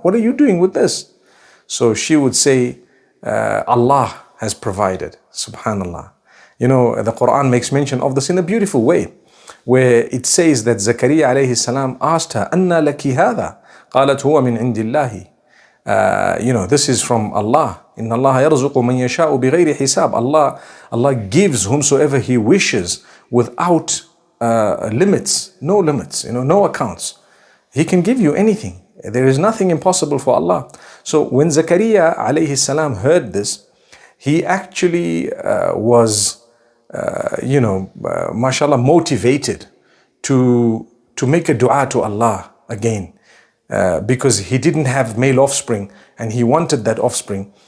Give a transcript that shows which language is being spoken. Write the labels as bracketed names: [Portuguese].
[English] What are you doing with this? So she would say, Allah has provided, subhanallah. The Quran makes mention of this in a beautiful way, where it says that Zakaria alayhi salam asked her, [Arabic] "Anna laki hadha?" قالت هو من عند الله. [English] This is from Allah. [Arabic] إن الله يرزق من يشاء بغير حساب. [English] Allah gives whomsoever He wishes without limits, no limits, no accounts. He can give you anything. There is nothing impossible for Allah. So when Zakaria alayhi salam heard this, he actually was mashallah, motivated to make a dua to Allah again, because he didn't have male offspring and he wanted that offspring.